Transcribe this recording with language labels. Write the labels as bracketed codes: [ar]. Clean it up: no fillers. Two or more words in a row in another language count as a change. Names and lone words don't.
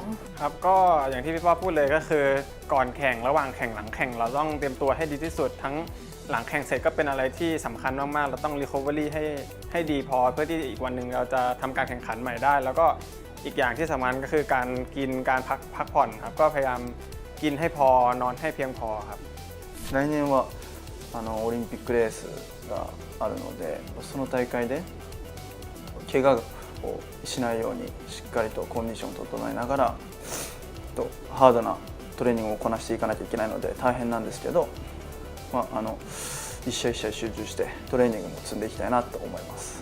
[th] ครับก็อย่างที่พี่ป้าพูดเลยก็คือก่อนแข่งระหว่างแข่งหลังแข่งเราต้องเตรียมตัวให้ดีที่สุดทั้งหลังแข่งเสร็จก็เป็นอะไรที่สำคัญมากๆเราต้อง recovery ให้ดีพอเพื่อที่อีกวันหนึ่งเราจะทำการแข่งขันใหม่ได้แล้วก็อีกอย่างที่สำคัญก็คือการกินการพักผ่อนครับก็พยายามกินให้พอนอนให้เพียงพอครับ [ja] 来年はオリンピックレースがあるのでその大会で怪我をしないようにしっかりとコンディションを整えながらハードなトレーニングをこなしていかなきゃいけないので大変なんですけど、一試合一試合集中してトレーニングも積んでいきたいなと思います。